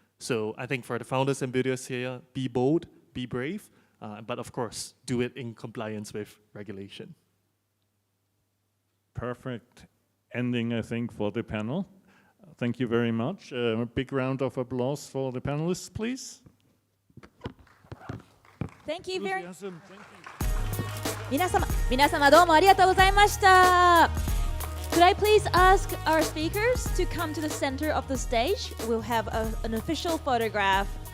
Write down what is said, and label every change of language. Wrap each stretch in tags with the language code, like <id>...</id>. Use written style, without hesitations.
<en>So I think for the founders and builders here, be bold, be brave, but of course, do it in compliance with regulation. Perfect ending, I think, for the panel. Thank you very much. A big round of applause for the panelists, please. Thank you very much. Enthusiasm, thank you.</en> <ja>皆様どうもありがとうございました。</ja> <en>Could I please ask our speakers to come to the center of the stage? We'll have an official photograph.</en>